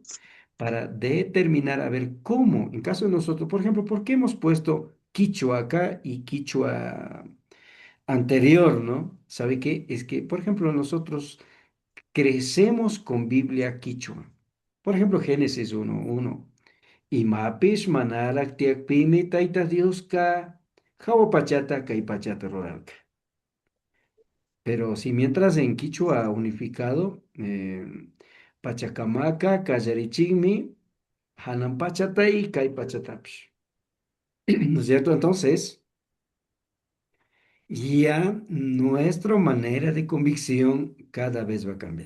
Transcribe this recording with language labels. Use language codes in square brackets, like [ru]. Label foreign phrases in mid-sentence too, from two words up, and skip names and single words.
[es] Para determinar, a ver cómo, en caso de nosotros, por ejemplo, ¿por qué hemos puesto quichua acá y quichua anterior, ¿no? ¿Sabe qué? Es que, por ejemplo, nosotros crecemos con Biblia quichua. Por ejemplo, Génesis 1:1. [qu] Imapish manalak tiakpimi taita Dios ka pachata kai pachata ruralka. [es] Pero si mientras en quichua unificado, [qu] Pachacamaca, Callarichigmi, Hanampachatay, Caypachatapish. [es] ¿No es cierto? Entonces, ya nuestra manera de convicción cada vez va cambiando.